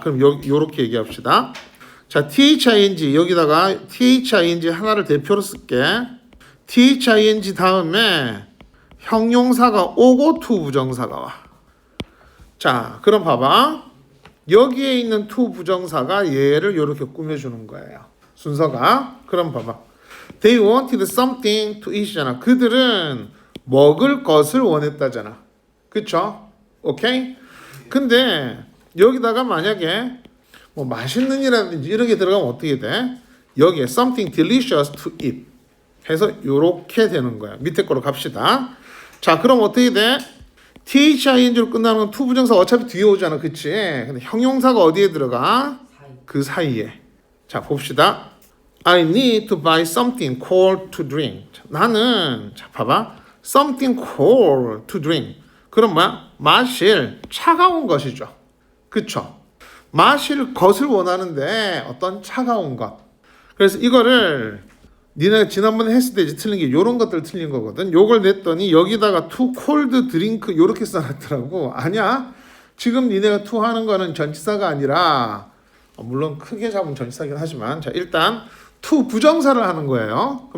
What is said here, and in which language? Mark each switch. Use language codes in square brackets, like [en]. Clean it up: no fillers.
[ko] 그럼 요렇게 얘기합시다. 자, thing 여기다가 thing 하나를 대표로 쓸게. thing 다음에 형용사가 오고 to 부정사가 와. 자, 그럼 봐봐. 여기에 있는 to 부정사가 얘를 이렇게 꾸며주는 거예요. 순서가. 그럼 봐봐. [en] They wanted something to eat잖아. [ko] 그들은 먹을 것을 원했다잖아. 그쵸? 오케이? 근데 여기다가 만약에 뭐 맛있는 이라든지 이런 게 들어가면 어떻게 돼? 여기에 [en] something delicious to eat [ko] 해서 요렇게 되는 거야. 밑에 거로 갑시다. 자, 그럼 어떻게 돼? thing로 끝나는 건 to 부정사 어차피 뒤에 오잖아. 그치? 근데 형용사가 어디에 들어가? 그 사이에. 자, 봅시다. [en] I need to buy something cold to drink. [ko] 자, 나는 자 봐봐. [en] something cold to drink. [ko] 그럼 뭐야? 마실 차가운 것이죠. 그쵸? 마실 것을 원하는데 어떤 차가운 것. 그래서 이거를 니네가 지난번에 했을 때 이제 틀린 게 요런 것들 틀린 거거든. 요걸 냈더니 여기다가 [en] to cold drink [ko] 요렇게 써놨더라고. 아니야. 지금 니네가 to 하는 거는 전치사가 아니라 물론 크게 잡은 전치사긴 하지만 자 일단 to 부정사를 하는 거예요.